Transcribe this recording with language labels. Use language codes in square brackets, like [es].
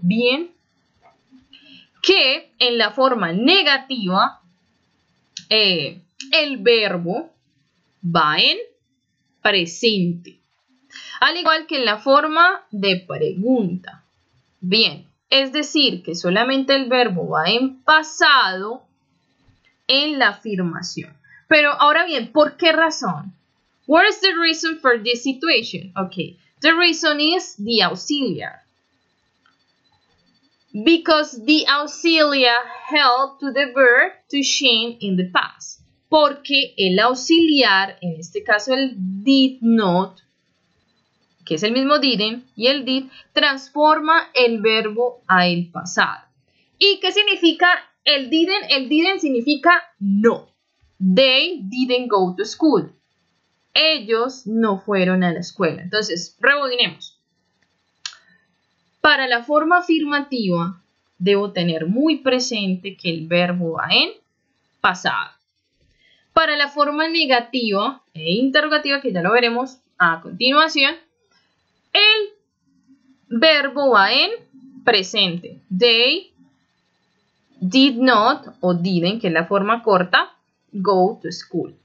[es] Bien, que en la forma negativa el verbo va en presente, al igual que en la forma de pregunta. Bien, es decir, que solamente el verbo va en pasado en la afirmación. Pero ahora bien, ¿por qué razón? [en] What is the reason for this situation? Okay, the reason is the auxiliary. Because the auxiliar helped to the verb to change in the past. [es] Porque el auxiliar, en este caso el did not, que es el mismo didn't, y el did, transforma el verbo a el pasado. ¿Y qué significa el didn't? El didn't significa no. [en] They didn't go to school. [es] Ellos no fueron a la escuela. Entonces, rebobinemos. Para la forma afirmativa, debo tener muy presente que el verbo va en pasado. Para la forma negativa e interrogativa, que ya lo veremos a continuación, el verbo va en presente. [en] They did not o didn't, [es] que es la forma corta, [en] go to school.